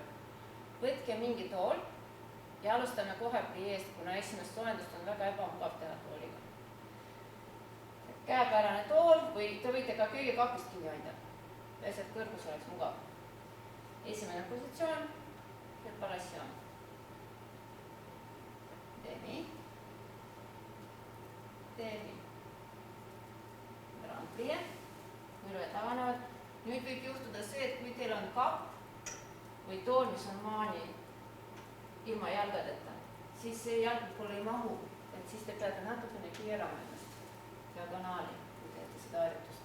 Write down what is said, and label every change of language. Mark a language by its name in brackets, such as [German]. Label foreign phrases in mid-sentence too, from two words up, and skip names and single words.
[Estonian] Võtke mingi tool ja alustame kohe pliiest, kuna esimest soojendust on väga ebamugav teha tooliga. Käepärane tool või te võite ka köie kakust kinni hoida, lihtsalt kõrgus oleks mugav. Esimene positsioon, preparatsioon. [French] Demi. Grand plie. [Estonian] Mõlved avanevad. Nüüd võib juhtuda see, et kui teil on kapp või tool, mis on maani ilma jalgadeta, siis see jalg poole ei mahu, et siis te peate natukene keerama ennast diagonaali, kui teete seda harjutust.